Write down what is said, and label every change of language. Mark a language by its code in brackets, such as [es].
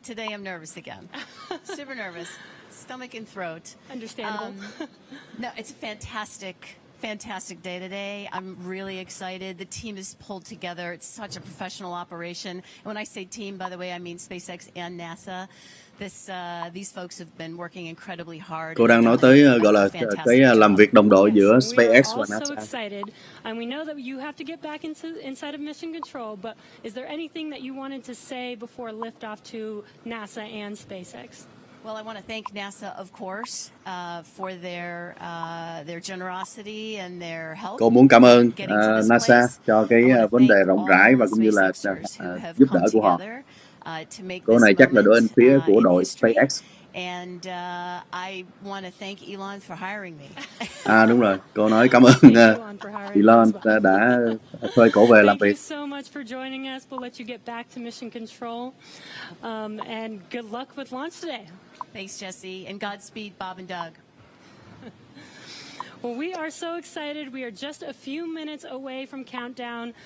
[en] Today I'm nervous again. Super nervous. Stomach and throat. Understandable. No, it's a fantastic day today. I'm really excited. The team is pulled together. It's such a professional operation. And when I say team, by the way, I mean SpaceX and NASA. These folks have been working incredibly hard. [vi] Cô đang nói tới gọi là cái làm việc đồng đội giữa SpaceX và NASA. [en] So excited. And we know that you have to get back inside of mission control, but is there anything that you wanted to say before liftoff to NASA and SpaceX? Well, I want to thank NASA, of course, for their generosity and their help. [vi] Cô muốn cảm ơn NASA cho cái vấn đề rộng rãi và cũng như là giúp đỡ của họ. Cô này chắc là bên phía của đội SpaceX. [en] And I want to thank Elon for hiring me. [vi] Đúng rồi, cô nói cảm ơn Elon đã thuê cổ về làm việc. [en] Thank you so much for joining us. We'll let you get back to mission control. And good luck with launch today. Thanks, Jesse, and Godspeed, Bob and Doug. Well, we are so excited. We are just a few minutes away from countdown.